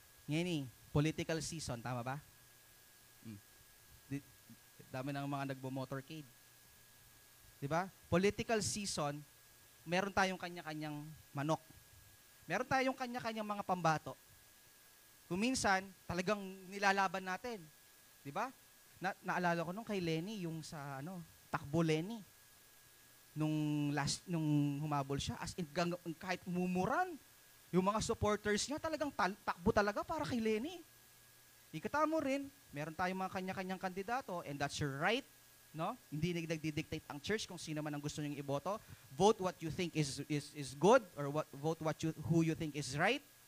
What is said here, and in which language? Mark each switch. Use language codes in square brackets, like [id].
[tl] Ngayon political season, tama ba? Dami ng mga nagbo-motorcade. Diba? [en] Political season, [tl] meron tayong kanya-kanyang manok. Meron tayong kanya-kanyang mga pambato. Kuminsan, talagang nilalaban natin. Diba? Naalala ko nung kay Lenny, yung sa takbo Lenny. Nung humabol siya, as in, kahit mumuran, yung mga supporters niya talagang takbo talaga para kay Lenny. Ikata mo rin, meron tayong mga kanya-kanyang kandidato [en] and that's your right, [tl] no? Hindi nagdi-dictate ang church kung sino man ang gusto niyong iboto. [en] Vote what you think is good or vote who you think is right.